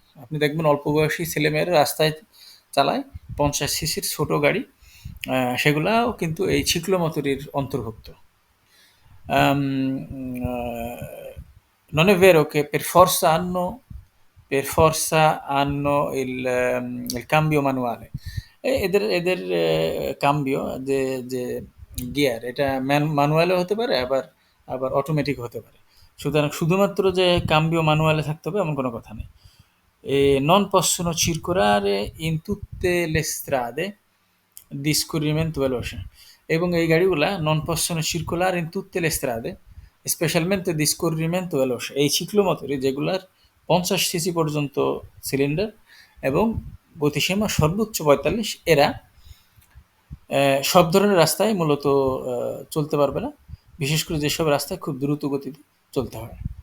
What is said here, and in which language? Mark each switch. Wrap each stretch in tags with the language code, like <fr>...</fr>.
<bn>আপনি দেখবেন অল্প বয়সী ছেলেমেয়েরা রাস্তায় চালায় ৫০ সিসির ছোট গাড়ি। সেগুলাও কিন্তু এই ছিক্লোমোটরির অন্তর্ভুক্ত।</bn> <it>Non è vero che per forza hanno il cambio manuale।</it> <bn>এদের কাম্বিও যে গিয়ার, এটা ম্যানুয়ালও হতে পারে, আবার অটোমেটিক হতে পারে। সুতরাং শুধুমাত্র যে কাম্বিও ম্যানুয়ালে থাকতে হবে এমন কোনো কথা নেই।</bn> <it>Non possono circolare in tutte le strade di scorrimento veloce।</it> <bn>এবং এই গাড়িগুলা</bn> <it>non possono circolare in tutte le strade specialmente di scorrimento veloce।</it> <bn>এই ছিক্লোমোটরি যেগুলার ৫০ সিসি পর্যন্ত সিলিন্ডার এবং গতিসীমা সর্বোচ্চ ৪৫, এরা সব ধরনের রাস্তায় মূলত চলতে পারবে না, বিশেষ করে যেসব রাস্তায় খুব দ্রুত গতিতে চলতে হয়।</bn>